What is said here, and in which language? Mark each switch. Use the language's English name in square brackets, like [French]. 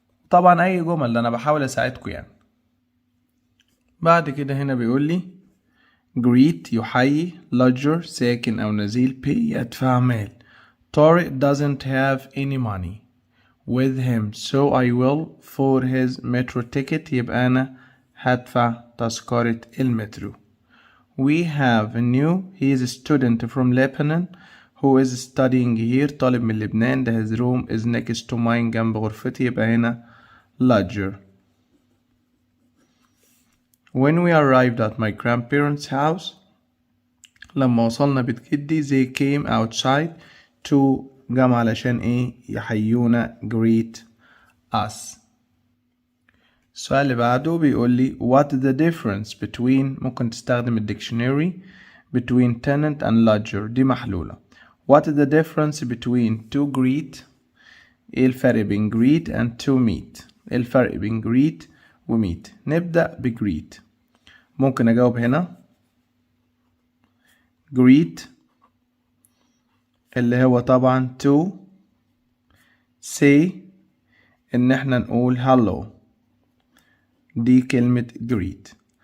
[Arabic] طبعا اي جمل انا بحاول اساعدكم يعني. بعد كده هنا بيقول لي greet يحيي lodger ساكن او نزيل pay يدفع مال. [English] Tariq doesn't have any money with him so I will for his metro ticket [Arabic] يبقى انا هدفع تذكرة المترو. [English] We have a new he is a student from Lebanon who is studying here [Arabic] طالب من لبنان ده [English] his room is next to mine [Arabic] جنب غرفتي يبقى هنا [English] lodger. When we arrived at my grandparents' house [Arabic] لما وصلنا بيت جدي [English] they came outside to [Arabic] جمع علشان ايه يحيونا [English] greet us. [Arabic] السؤال اللي بعده بيقول لي [English] what is the difference between [Arabic] ممكن تستخدم الديكشنري [English] between tenant and lodger [Arabic] دي محلولة. [English] what is the difference between to greet [Arabic] ايه الفرق بين [English] greet and to meet ايه الفرق بين greet و meet. [Arabic] نبدأ ب greet. ممكن أجاوب هنا greet اللي هو طبعا [English] to say [Arabic] إن احنا نقول hello دي كلمة greet.